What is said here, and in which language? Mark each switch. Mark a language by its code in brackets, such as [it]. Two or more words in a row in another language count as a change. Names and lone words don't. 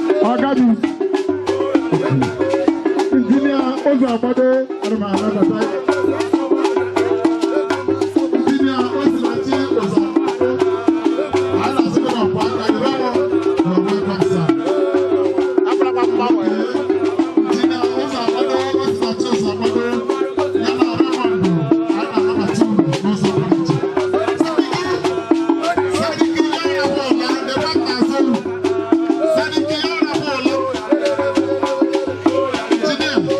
[ig] Agadi. Injinia Ozo Agbado, ana m anabata. Injinia Osinachi Ozo Agbado. Anyị na-asị gị nọkwa aka, [en] you know what? You're welcome, sir. [ig] Injinia Ozo Agbado, Osinachi Ozo Agbado, ya na Raymond, anyị na-anabata unu n'ụzọ pụrụ iche. Sadiki, Sadiki, ya na-abụ ọla, [en] the back [ig] na-azụ unu. Sadiki, ya na-abụ ọla. Injinia,